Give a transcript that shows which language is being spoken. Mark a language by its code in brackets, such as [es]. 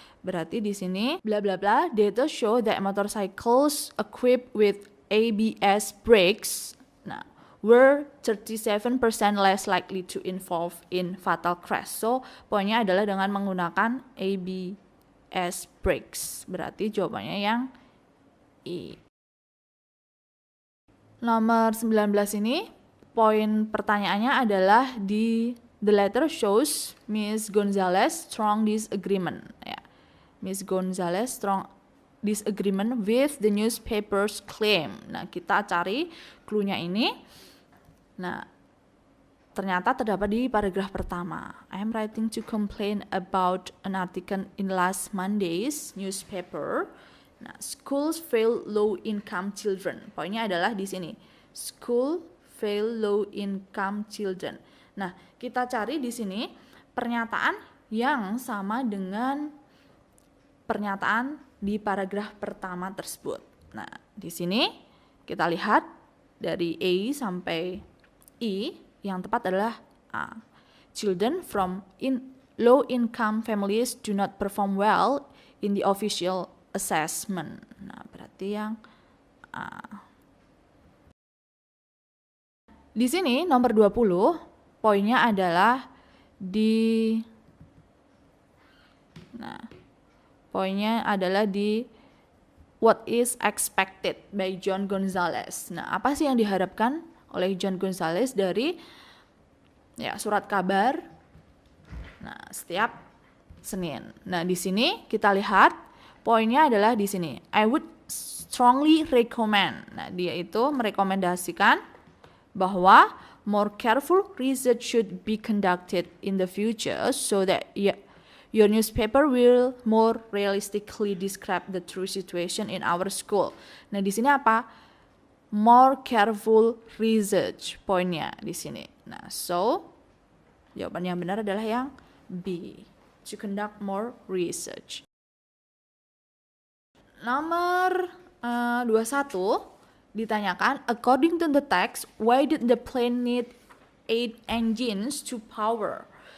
[id] Berarti di sini bla bla bla, [en] data show that motorcycles equipped with ABS brakes were 37% less likely to involve in fatal crash. [id] So, poinnya adalah dengan menggunakan ABS brakes. Berarti jawabannya yang E. Nomor 19 ini, poin pertanyaannya adalah di [en] the letter shows Miss Gonzalez strong disagreement. [id] Ya. [en] Miss Gonzalez strong disagreement with the newspaper's claim. [id] Nah, kita cari cluenya ini. Nah, ternyata terdapat di paragraf pertama. [en] I am writing to complain about an article in last Monday's newspaper. [id] Nah, [en] schools fail low-income children. [id] Poinnya adalah di sini. [en] School fail low-income children. [id] Nah, kita cari di sini pernyataan yang sama dengan pernyataan di paragraf pertama tersebut. Nah, di sini kita lihat dari A sampai E, yang tepat adalah A. [en] Children from low-income families do not perform well in the official assessment. [id] Nah, berarti yang A. Di sini nomor 20, poinnya adalah di poinnya adalah di [en] what is expected by John Gonzalez. [id] Nah, apa sih yang diharapkan oleh John Gonzalez dari surat kabar setiap Senin. Nah, di sini kita lihat poinnya adalah di sini. [en] I would strongly recommend. [id] Nah, dia itu merekomendasikan bahwa [en] more careful research should be conducted in the future so that your newspaper will more realistically describe the true situation in our school. [id] Nah, di sini apa? [en] More careful research [id] poinnya di sini. Nah, so jawaban yang benar adalah yang B. [en] To conduct more research. [id] Nomor 21 ditanyakan, [en] according to the text, why did the plane need 8 engines to power?